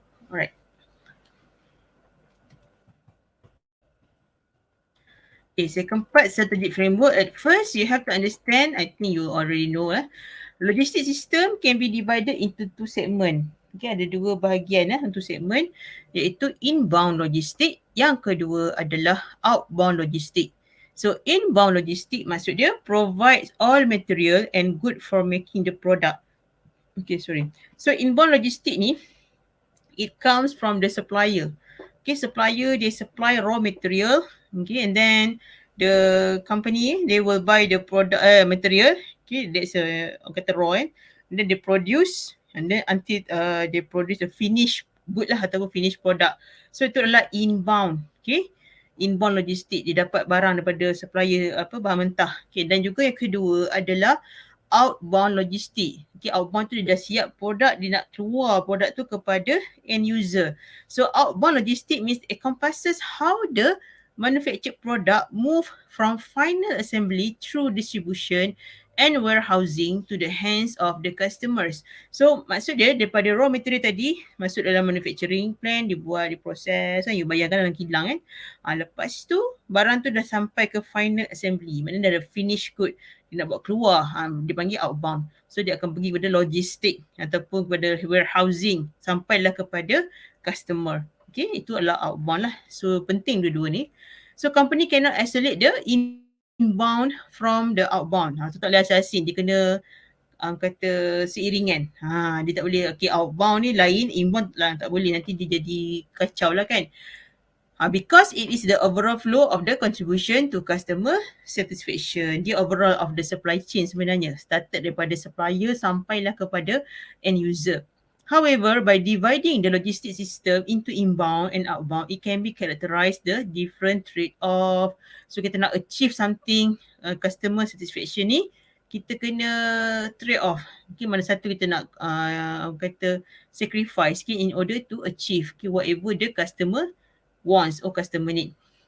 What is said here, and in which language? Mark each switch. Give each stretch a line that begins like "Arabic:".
English: Alright. Okay, second part strategic framework. At first, you have to understand, I think you already know logistic system can be divided into two segment.
Malay: Okay, ada dua bahagian untuk segmen, iaitu inbound logistik. Yang kedua adalah outbound logistik.
English: So inbound logistik
Malay: maksud dia
English: provides all material and good for making the product. Okay, sorry. So inbound logistik ni, it comes from the supplier. Okay, supplier they supply raw material. Okay, and then the company they will buy the product material. Okay, that's kata raw and then they produce and then until they produce the finished good lah ataupun finished product.
Malay: So itu adalah inbound. Okay, inbound logistik dia dapat barang daripada supplier bahan mentah. Okay, dan juga yang kedua adalah outbound logistik. Okay, outbound tu dia dah siap produk, dia nak keluar produk tu kepada end user.
English: So outbound logistik means it encompasses how the manufactured product move from final assembly through distribution and warehousing to the hands of the customers.
Malay: So maksud dia daripada raw material tadi masuk dalam manufacturing plant, dibuat, diproses, you bayarkan dalam kilang kan. Lepas tu barang tu dah sampai ke final assembly, maknanya dah ada finished good. Dia nak buat keluar, dia panggil outbound. So dia akan pergi kepada logistik ataupun kepada warehousing sampailah kepada customer. Okay, itu adalah outbound lah. So penting dua-dua ni.
English: So company cannot isolate the inbound from the outbound.
Malay: So tak boleh asasin, dia kena kata seiringan. Dia tak boleh, okay outbound ni lain, inbound lah tak boleh, nanti dia jadi kacau lah kan.
English: Because it is the overall flow of the contribution to customer satisfaction.
Malay: Dia
English: overall of the supply chain
Malay: sebenarnya. Started daripada supplier sampailah kepada end user.
English: However, by dividing the logistic system into inbound and outbound, it can be characterized the different trade-off.
Malay: So kita nak achieve something, customer satisfaction ni, kita kena trade off. Okay, mana satu kita nak kata
English: sacrifice in order to achieve whatever the customer wants or customer need.